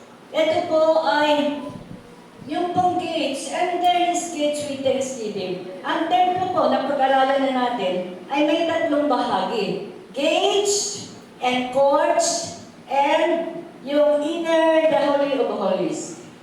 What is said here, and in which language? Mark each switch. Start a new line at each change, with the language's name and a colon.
Filipino: Ito po ay yung pong
English: gates, enter His gates with thanksgiving.
Filipino: Ang templo po na pag-aralan na natin ay may tatlong bahagi.
English: Gates and courts and yung inner, the Holy of Holies.